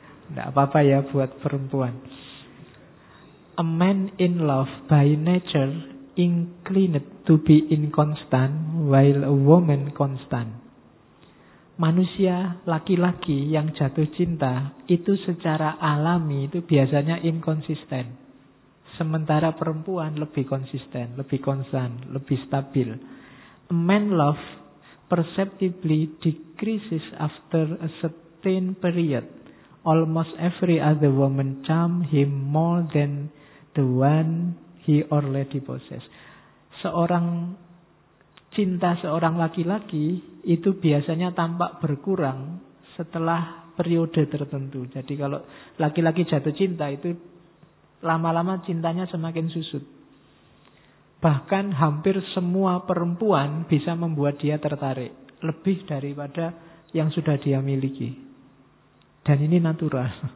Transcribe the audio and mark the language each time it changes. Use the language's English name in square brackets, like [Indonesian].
[Indonesian] Tidak apa-apa ya buat perempuan. [English] A man in love by nature inclined to be inconstant while a woman constant. [Indonesian] Manusia laki-laki yang jatuh cinta itu secara alami itu biasanya inkonsisten. Sementara perempuan lebih konsisten, lebih konstan, lebih stabil. [English] Men love perceptibly decreases after a certain period. Almost every other woman charm him more than the one he or lady possess. [Indonesian] Seorang cinta seorang laki-laki itu biasanya tampak berkurang setelah periode tertentu. Jadi kalau laki-laki jatuh cinta itu lama-lama cintanya semakin susut. Bahkan hampir semua perempuan bisa membuat dia tertarik lebih daripada yang sudah dia miliki. Dan ini natural.